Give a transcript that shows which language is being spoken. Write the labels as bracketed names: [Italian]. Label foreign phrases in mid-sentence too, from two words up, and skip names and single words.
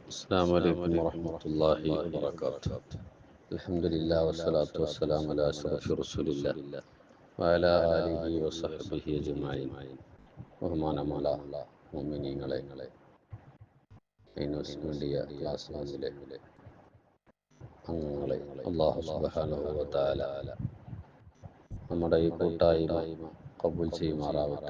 [Arabic] السلام عليكم ورحمة الله وبركاته. الحمد لله والصلاة والسلام على أشرف رسول الله وعلى آله وصحبه أجمعين. [Malayalam] ബഹുമാനമുള്ള മുഅ്മിനീങ്ങളെ, [English] news media class [Malayalam] റൂമിലെ അംഗങ്ങളെ, [Arabic] الله سبحانه وتعالى [Malayalam] നമ്മുടെ ഈ കൂട്ടായ്മ കബൂൽ ചെയ്യുമാറാവട്ടെ.